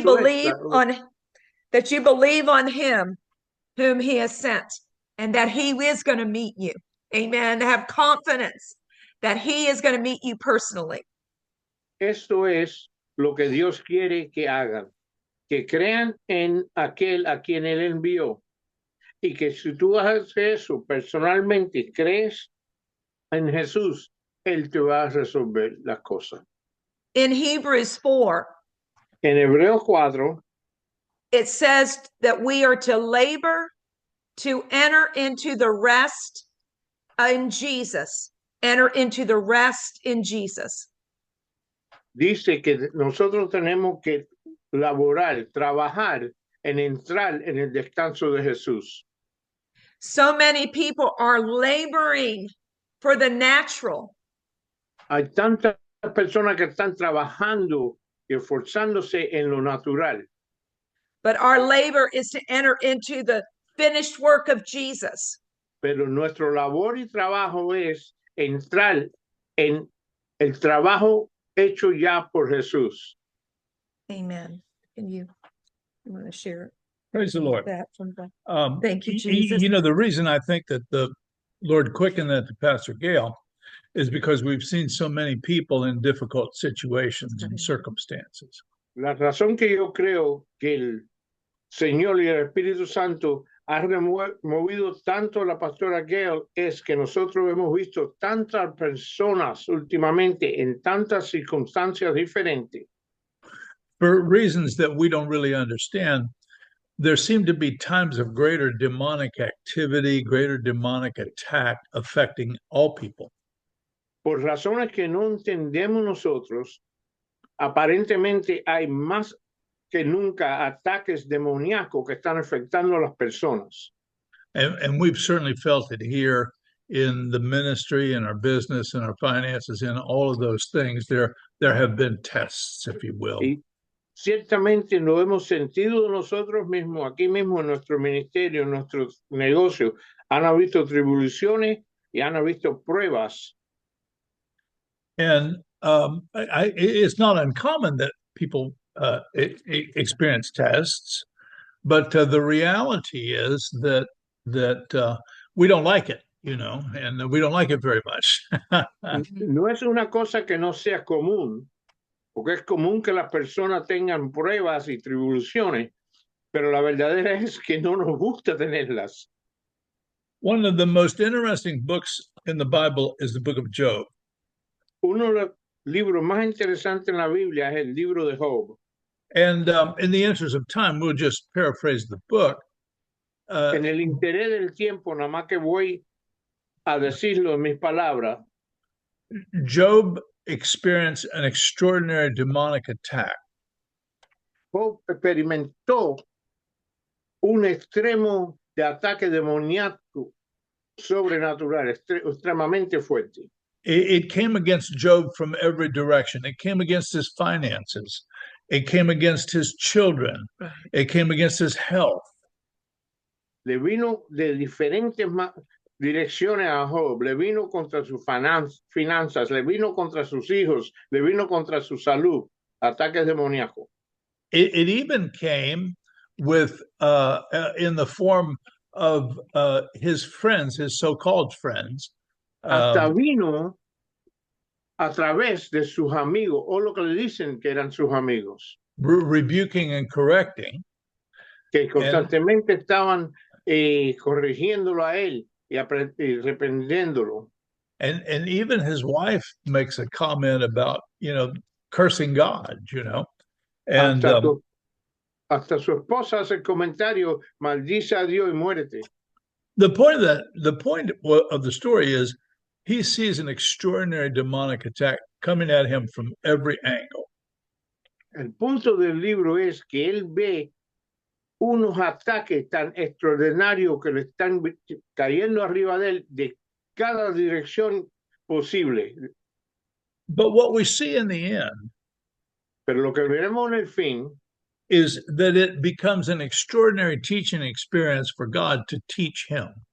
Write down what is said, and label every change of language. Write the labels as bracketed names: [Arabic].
[Spanish] Eso es [English] believe on him whom he has sent, and that he is going to meet you. Amen. Have confidence that he is going to meet you personally. [Spanish] esto es lo que Dios quiere que hagan, que crean en aquel a quien él envió. Y que si tú haces eso personalmente, crees en Jesús, él te va a resolver las cosas. [English] In Hebrews 4, [Spanish] En Hebreos 4, [English] it says that we are to labor to enter into the rest in Jesus, enter into the rest in Jesus. [Spanish] Dice que nosotros tenemos que laborar, trabajar en entrar en el descanso de Jesús. [English] So many people are laboring for the natural, [Spanish] Hay tantas personas que están trabajando y esforzándose en lo natural, [English] but our labor is to enter into the finished work of Jesus. [Spanish] pero nuestro labor y trabajo es entrar en el trabajo hecho ya por Jesús. [English] Amen. Can you want to share Praise the Lord. that from the Thank you, Jesus. You know, the reason I think that the Lord quickened that to Pastor Gail is because we've seen so many people in difficult situations and circumstances. [Spanish] La razón que yo creo que el Señor y el Espíritu Santo han movido tanto a la pastora Gail es que nosotros hemos visto tantas personas últimamente en tantas circunstancias diferentes. [English] For reasons that we don't really understand, there seem to be times of greater demonic activity, greater demonic attack affecting all people. [Spanish] Por razones que no entendemos nosotros, aparentemente hay más que nunca ataques demoníacos que están afectando a las personas. [English] And we've certainly felt it here in the ministry, in our business, in our finances, in all of those things. There have been tests, if you will. [Spanish] Y ciertamente lo hemos sentido nosotros mismos, aquí mismo en nuestro ministerio, en nuestros negocios. Han habido tribulaciones y han habido pruebas. [English] And it's not uncommon that people experience tests, but the reality is that we don't like it, you know, and we don't like it very much. [Spanish] No es una cosa que no sea común, porque es común que las personas tengan pruebas y tribulaciones, pero la verdadera es que no nos gusta tenerlas. [English] One of the most interesting books in the Bible is the book of Job. [Spanish] Uno de los libros más interesantes en la Biblia es el libro de Job. [English] And in the interest of time, we'll just paraphrase the book. [Spanish] En el interés del tiempo, nada más que voy a decirlo en mis palabras. [English] Job experienced an extraordinary demonic attack. [Spanish] Job experimentó un extremo de ataque demoníaco sobrenatural, extremadamente fuerte. [English] It came against Job from every direction. It came against his finances. It came against his children. It came against his health. [Spanish] Le vino de diferentes direcciones a Job. Le vino contra sus finanzas, le vino contra sus hijos, le vino contra su salud. Ataques demoníacos. [English] It even came with in the form of his friends, his so-called friends. [Spanish] Hasta vino a través de sus amigos, o lo que le dicen que eran sus amigos. [English] Rebuking and correcting. [Spanish] Que constantemente estaban corrigiéndolo a él y reprendiéndolo. [English] And even his wife makes a comment about, you know, cursing God, you know. And [Spanish] hasta su esposa hace el comentario, maldice a Dios y muérete. [English] The point of the story is he sees an extraordinary demonic attack coming at him from every angle. [Spanish] El punto del libro es que él ve unos ataques tan extraordinarios que le están cayendo arriba de él de cada dirección posible. [English] But what we see in the end, [Spanish] pero lo que veremos en el fin, [English] is that it becomes an extraordinary teaching experience for God to teach him.